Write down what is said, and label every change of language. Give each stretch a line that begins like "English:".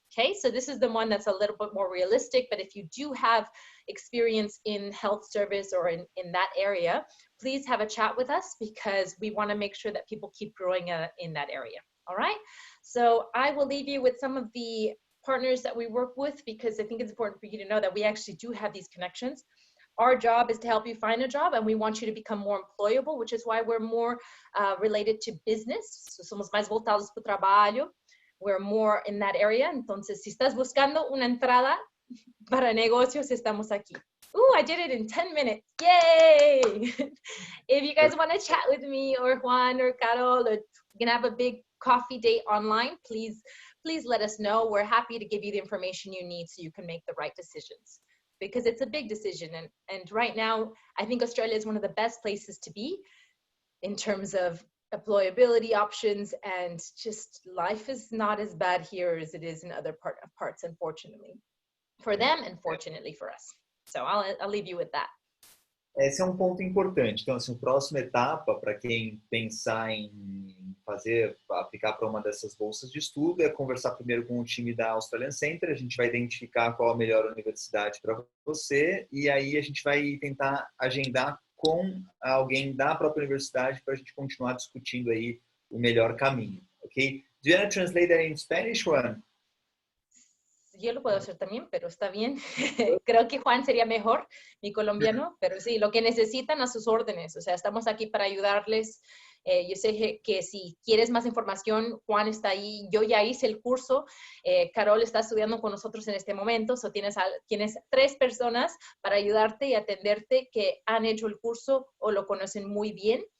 English: Okay, so this is the one that's a little bit more realistic, but if you do have experience in health service or in that area, please have a chat with us, because we want to make sure that people keep growing in that area. All right, so I will leave you with some of the partners that we work with, because I think it's important for you to know that we actually do have these connections. Our job is to help you find a job, and we want you to become more employable, which is why we're more related to business.
Portuguese: So somos mais voltados para o trabalho.
English: We're more in that area.
Spanish: Entonces, si estás buscando una entrada para negocios, estamos aquí.
English: Ooh, I did it in 10 minutes. Yay! If you guys want to chat with me or Juan or Carol, or we're going to have a big coffee date online, please let us know. We're happy to give you the information you need so you can make the right decisions, because it's a big decision. And right now, I think Australia is one of the best places to be in terms of employability options, and just life is not as bad here as it is in other parts, unfortunately, for them and fortunately for us. So I'll leave you with that.
Portuguese: Esse é um ponto importante. Então, assim, a próxima etapa para quem pensar em aplicar para uma dessas bolsas de estudo é conversar primeiro com o time da Australian Centre. A gente vai identificar qual a melhor universidade para você, e aí a gente vai tentar agendar com alguém da própria universidade para a gente continuar discutindo aí o melhor caminho, ok?
English: Do you want to translate that in Spanish, Juan?
Spanish: Yo lo puedo hacer también, pero está bien. Creo que Juan sería mejor, mi colombiano, pero sí, lo que necesitan, a sus órdenes. O sea, estamos aquí para ayudarles Yo sé que si quieres más información, Juan está ahí, yo ya hice el curso, Carol está estudiando con nosotros en este momento, tienes 3 personas para ayudarte y atenderte que han hecho el curso o lo conocen muy bien.